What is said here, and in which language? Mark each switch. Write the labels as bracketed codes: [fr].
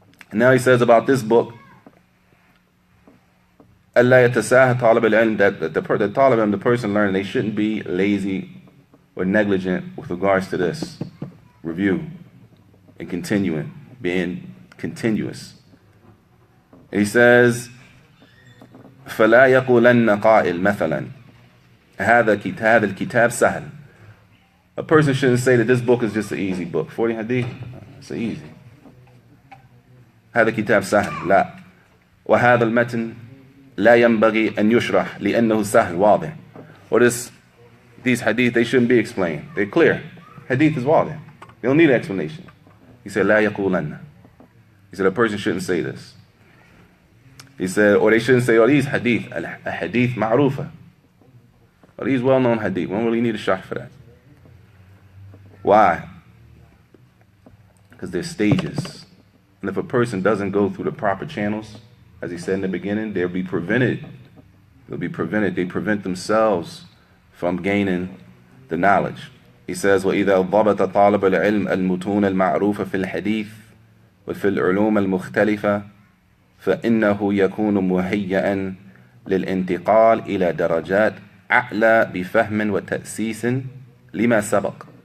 [en] And now he says about this book, أَلَّا يَتَسَاهَ طَالِبَ الْعِلْمِ, that the talib ilm, the person learning, they shouldn't be lazy or negligent with regards to this review and being continuous. [ar] And he says, فَلَا يَقُولَنَّ قَائِلْ مَثَلًا هَذَا الْكِتَابِ سَهْلٌ. [en] A person shouldn't say that this book is just an easy book. 40 Hadith, it's easy. هذا كتاب سهل. لا. [ar] وهذا المتن لا ينبغي أن يشرح لأنه سهل واضح. [en] Or these hadith, they shouldn't be explained. They're clear. Hadith is واضح. They don't need an explanation. He said, لا يقولن. He said, a person shouldn't say this. He said, or they shouldn't say, oh, these hadith, hadith ma'rufa. Or these well-known hadith. We don't really need a sharh for that. Why? Because there's stages. And if a person doesn't go through the proper channels, as he said in the beginning, they'll be prevented. They prevent themselves from gaining the knowledge. [ar] He says, وَإِذَا ضَبَطَ طَالِبَ الْعِلْمِ الْمُتُونَ الْمَعْرُوفَ فِي الْحَدِيثِ وفي العلوم المختلفة فإنه يكون مهيئا للانتقال إلى درجات أعلى بفهم وتأسيس لما سبق.